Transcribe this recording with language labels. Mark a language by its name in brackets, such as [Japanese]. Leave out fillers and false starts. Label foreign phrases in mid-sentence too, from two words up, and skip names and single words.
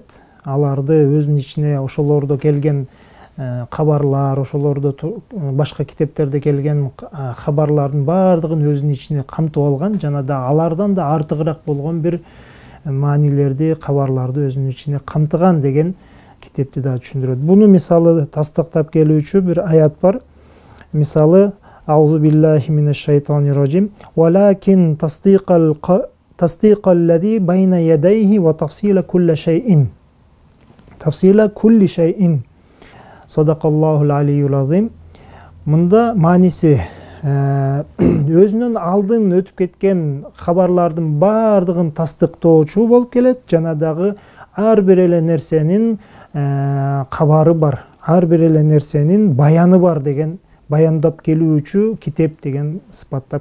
[Kyrgyz] Аларды өзүнүн ичине ошолордо келген кабарлар, ошолордо башка китептерде келген кабарлардын баардыгын өзүнүн ичине камтып алган, жана да алардан да артыгыраак болгон бир маанилерди, кабарларды өзүнүн ичине камтыган деген китепти да түшүндүрөт. Буну мисалы тастыктап келүүчү бир аят бар. [Arabic] Мисалы أعوذ بالله من الشيطان الرجيم. ولكن تصديق الذي بين يديه وتفصيل كل شيء. تفصيل كل شيء. صدق الله العلي العظيم. [Kyrgyz] Мында мааниси өзүнөн алдын өтүп кеткен кабарлардын баардыгын тастыктоочу болуп келет жана дагы ар бир эле нерсенин кабары бар, ар бир эле нерсенин баяны бар деген, баяндап келүүчү китеп деген сыпатта.